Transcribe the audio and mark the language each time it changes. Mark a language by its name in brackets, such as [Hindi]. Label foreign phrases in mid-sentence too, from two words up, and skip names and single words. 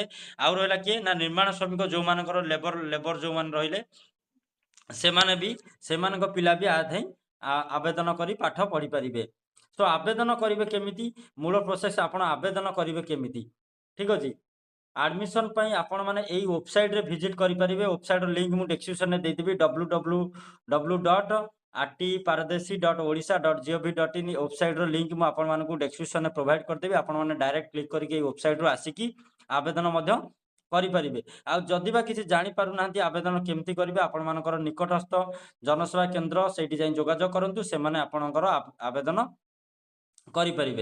[Odia] ଆଉ ରହିଲା କିଏ ନା ନିର୍ମାଣ ଶ୍ରମିକ ଯୋଉମାନଙ୍କର ଲେବର ଯୋଉମାନେ ରହିଲେ, ସେମାନଙ୍କ ପିଲା ବି ଆଧେଇ ଆବେଦନ କରି ପାଠ ପଢିପାରିବେ। ତ ଆବେଦନ କରିବେ କେମିତି? ମୂଳ ପ୍ରୋସେସ ଆପଣ ଆବେଦନ କରିବେ କେମିତି? ଠିକ ଅଛି, ଆଡମିସନ ପାଇଁ ଆପଣ ମାନେ ଏଇ ୱେବସାଇଟରେ ଭିଜିଟ କରିପାରିବେ। ୱେବସାଇଟର ଲିଙ୍କ ମୁଁ ଡେସ୍କ୍ରିପସନରେ ଦେଇଦେବି। www.artparadesi.odisha.gov.in ୱେବସାଇଟର ଲିଙ୍କ ମୁଁ ଆପଣମାନଙ୍କୁ ଡେସ୍କ୍ରିପସନରେ ପ୍ରୋଭାଇଡ କରିଦେବି। ଆପଣମାନେ ଡାଇରେକ୍ଟ କ୍ଲିକ୍ କରିକି ଏଇ ୱେବସାଇଟରୁ ଆସିକି ଆବେଦନ ମଧ୍ୟ କରିପାରିବେ। ଆଉ ଯଦି ବା କିଛି ଜାଣିପାରୁନାହାନ୍ତି ଆବେଦନ କେମିତି କରିବେ, ଆପଣମାନଙ୍କର ନିକଟସ୍ଥ ଜନସେବା କେନ୍ଦ୍ର ସେଇଠି ଯାଇ ଯୋଗାଯୋଗ କରନ୍ତୁ। ସେମାନେ ଆପଣଙ୍କର ଆବେଦନ କରିପାରିବେ।